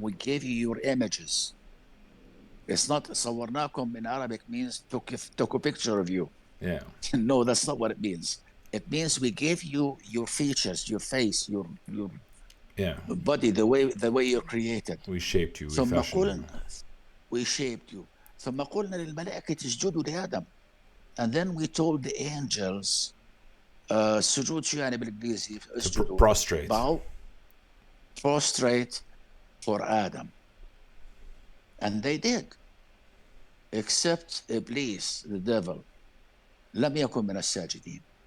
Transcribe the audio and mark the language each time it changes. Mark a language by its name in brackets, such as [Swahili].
[English] We gave you your images. It's not صورناكم in Arabic means took a picture of you. Yeah. No, that's not what it means. It means we gave you your features, your face, your body, the way you're created. We shaped you. We [Arabic] ثم [English] fashioned you. We shaped you. [Arabic] ثم قلنا للملائكة اسجدوا لآدم. [English] And then we told the angels [Arabic] سجود شو يعني بالإنجليزي؟ اسجدوا. [English] Prostrate. Bow. Prostrate for Adam. And they did. Except Iblis, the devil. [Arabic] لم يكن من الساجدين.